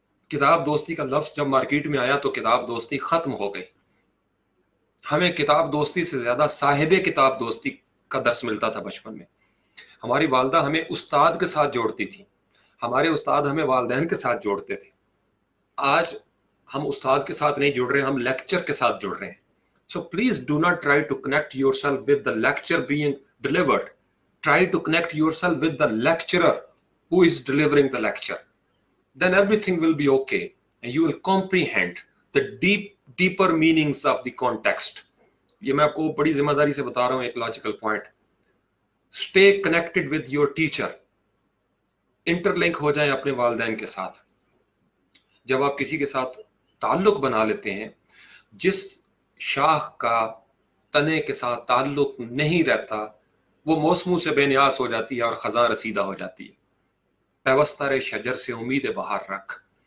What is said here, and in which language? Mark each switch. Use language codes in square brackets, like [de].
[ur] کتاب دوستی کا لفظ جب مارکیٹ میں آیا تو کتاب دوستی ختم ہو گئی، ہمیں کتاب دوستی سے زیادہ صاحب کتاب دوستی کا درس ملتا تھا بچپن میں۔ ہماری والدہ ہمیں استاد کے ساتھ جوڑتی تھی، ہمارے استاد ہمیں والدین کے ساتھ جوڑتے تھے۔ آج ہم استاد کے ساتھ نہیں جڑ رہے، ہم لیکچر کے ساتھ جڑ رہے ہیں۔ [en] So please do not try to connect yourself with the lecture being delivered. Try to connect yourself with the lecturer who is delivering the lecture. Then everything will be okay and you will comprehend the deeper meanings of the context. [ur] یہ میں آپ کو بڑی ذمہ داری سے بتا رہا ہوں، ایک logical point. [en] Stay connected with your teacher. [ur] Inter link ہو جائیں اپنے والدین کے ساتھ۔ جب آپ کسی کے ساتھ تعلق بنا لیتے ہیں، جس شاخ کا تنے کے ساتھ تعلق نہیں رہتا وہ موسموں سے بے نیاز ہو جاتی ہے اور خزاں رسیدہ ہو جاتی ہے۔ پیوستہ شجر سے امید بہار رکھ،